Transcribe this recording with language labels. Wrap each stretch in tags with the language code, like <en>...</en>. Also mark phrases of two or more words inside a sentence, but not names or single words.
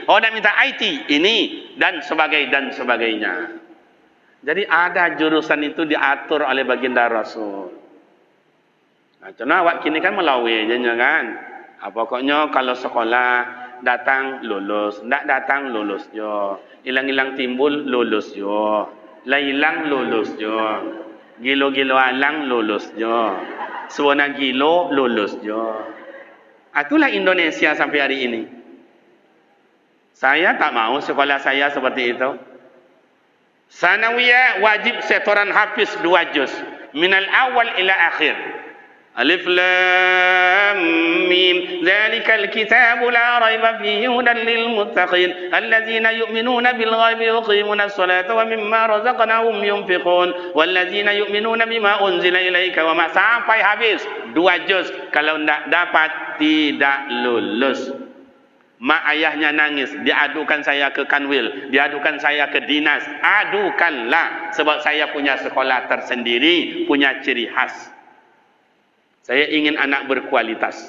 <id>Oh, nak minta IT, ini. Dan sebagainya. Jadi ada jurusan itu diatur oleh baginda Rasul.</id> <min>Nah, contoh awak kini kan melawai je kan. Pokoknya kalau sekolah datang lulus, tak datang lulus jo. Hilang-hilang timbul lulus jo. Hilang lulus jo. Gilo-gilo alang lulus jo. Suwana gilo lulus jo.</min> <id>Itulah Indonesia sampai hari ini. Saya tak mau sekolah saya seperti itu. Sanawiyah wajib setoran hafiz 2 juz</id> <ar>من الأول إلى الآخر. الم ذلك الكتاب لا ريب فيه هدى للمتقين الذين يؤمنون بالغيب ويقيمون الصلاة ومما رزقناهم ينفقون والذين يؤمنون بما أنزل إليك وما,</ar> <id>sampai habis 2 juz. Kalau tidak dapat tidak lulus. Mak ayahnya nangis, diadukan saya ke Kanwil, diadukan saya ke dinas. Adukanlah, sebab saya punya sekolah tersendiri, punya ciri khas. Saya ingin anak berkualitas.</id>